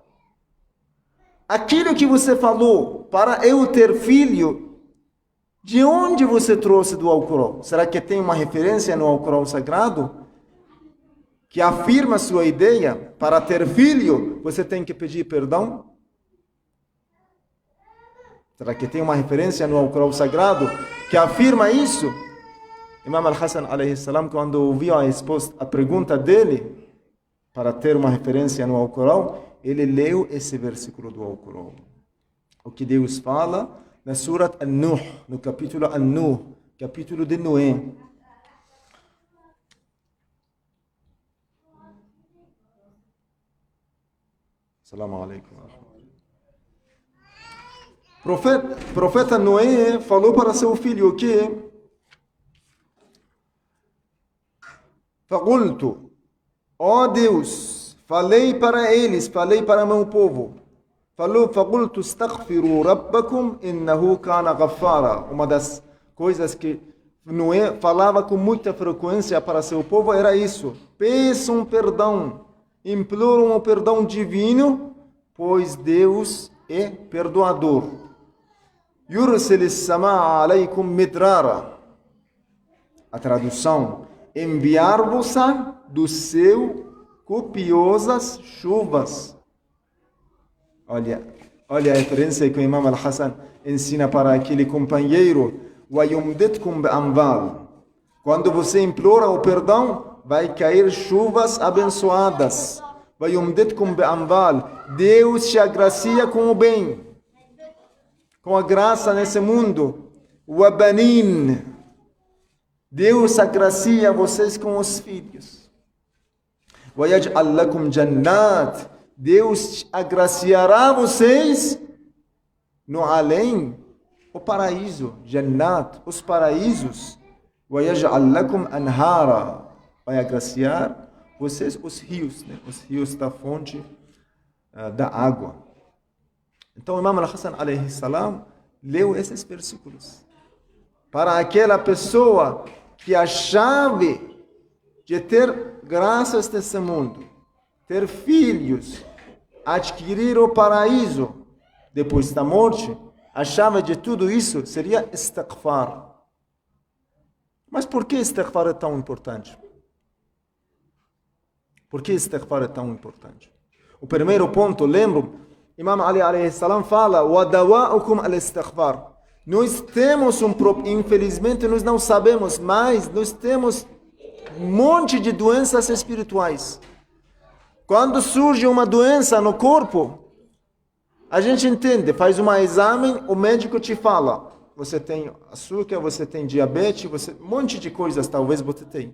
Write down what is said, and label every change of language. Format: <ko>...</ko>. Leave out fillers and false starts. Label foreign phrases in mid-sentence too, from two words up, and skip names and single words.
<pt>Aquilo que você falou para eu ter filho, de onde você trouxe do Alcorão? Será que tem uma referência no Alcorão Sagrado que afirma sua ideia? Para ter filho, você tem que pedir perdão? Será que tem uma referência no Alcorão Sagrado que afirma isso?</pt> <ar>الإمام الحسن عليه السلام,</ar> <pt>quando ouviu a pergunta dele, para ter uma referência no Alcorão, ele leu esse versículo do Alcorão. O que Deus fala na Surat An-Nuh, no capítulo An-Nuh, capítulo de Noé.</pt> <ar>السلام عليكم.</ar> <pt>Profeta Noé falou para seu filho o quê? Faqultu, ó Deus, falei para eles, falei para meu povo. Falou,</pt> <ar>فقلت استغفروا ربكم إنه كان غفارا.</ar> <pt>Uma das coisas que Noé falava com muita frequência para seu povo era isso: peçam perdão, imploram o perdão divino, pois Deus é perdoador.</pt> <ar>يرسل السماء عليكم مدرارا.</ar> <pt>A tradução: enviar-vos do céu copiosas chuvas. Olha a referência que o Imam Al-Hassan ensina para aquele companheiro.</pt> <ar>وَيُمْدِدْكُمْ بِأَمْوَالٍ.</ar> <pt>Quando você implora o perdão, vai cair chuvas abençoadas.</pt> <ar>وَيُمْدِدْكُمْ بِأَمْوَالٍ.</ar> <pt>Deus te agracia com o bem, com a graça nesse mundo.</pt> <ar>وَبَنِينَ.</ar> <pt>Deus agracia vocês com os filhos.</pt> <ar>وَيَجْعَلْ لَكُمْ جَنَّاتٍ.</ar> <pt>Deus agraciará vocês no além, o paraíso, Jannat, os paraísos.</pt> <ar>وَيَجْعَلْ لَكُمْ أَنْهَارًا.</ar> <pt>Vai agraciar vocês os rios, né? Os rios da fonte da água. Então o Imam Al-Hassan</pt> <ar>عليه السلام</ar> <pt>leu esses versículos para aquela pessoa que a chave de ter graças desse mundo, ter filhos, adquirir o paraíso depois da morte, a chave de tudo isso seria istighfar. Mas por que istighfar é tão importante? Por que istighfar é tão importante? O primeiro ponto, lembro, Imam Ali</pt> <ar>عليه السلام</ar> <pt>fala:</pt> <ar>وَدَوَاءُكُمْ الاستغفار.</ar> <pt>Nós temos infelizmente nós não sabemos, mas nós temos um monte de doenças espirituais. Quando surge uma doença no corpo, a gente entende, faz um exame, o médico te fala: você tem açúcar, você tem diabetes, um monte de coisas talvez você tenha.</pt>